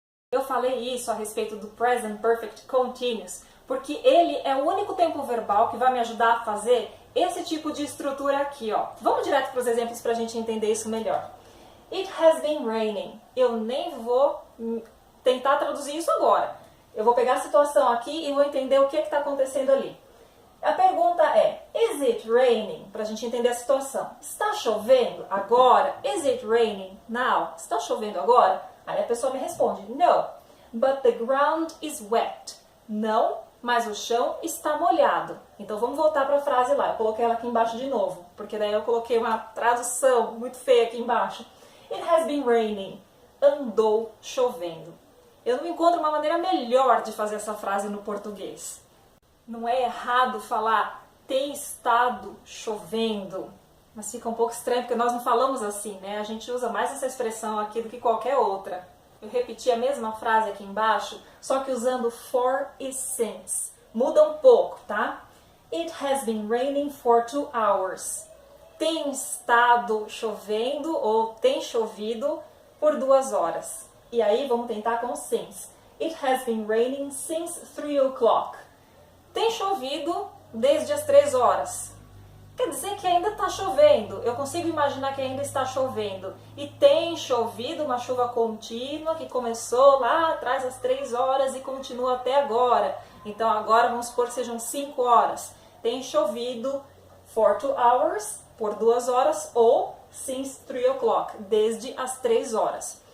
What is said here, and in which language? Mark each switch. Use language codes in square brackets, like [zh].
[pt] Eu falei isso a respeito do Present Perfect Continuous porque ele é o único tempo verbal que vai me ajudar a fazer esse tipo de estrutura aqui, ó. Vamos direto para os exemplos para a gente entender isso melhor. [en] It has been raining. [pt] Eu nem vou tentar traduzir isso agora. Eu vou pegar a situação aqui e vou entender o que está acontecendo ali. A pergunta é, [en] is it raining? [pt] Para a gente entender a situação. Está chovendo agora? [en] Is it raining now? [pt] Está chovendo agora? Aí a pessoa me responde, [en] no, but the ground is wet. [pt] Não, mas o chão está molhado. Então vamos voltar para a frase lá. Eu coloquei ela aqui embaixo de novo, porque daí eu coloquei uma tradução muito feia aqui embaixo. [en] It has been raining. [pt] Andou chovendo. Eu não encontro uma maneira melhor de fazer essa frase no português. Não é errado falar tem estado chovendo, mas fica um pouco estranho porque nós não falamos assim, né? A gente usa mais essa expressão aqui do que qualquer outra. Eu repeti a mesma frase aqui embaixo, só que usando for e since. Muda um pouco, tá? [en] It has been raining for 2 hours. [pt] Tem estado chovendo ou tem chovido por 2 horas. E aí vamos tentar com since. [en] It has been raining since 3 o'clock. [pt] Tem chovido desde as 3 horas. Quer dizer que ainda está chovendo. Eu consigo imaginar que ainda está chovendo. E tem chovido uma chuva contínua que começou lá atrás às 3 horas e continua até agora. Então agora vamos supor que sejam 5 horas. Tem chovido [en] for 2 hours, [pt] por 2 horas, ou [en] since 3 o'clock, [pt] desde as 3 horas.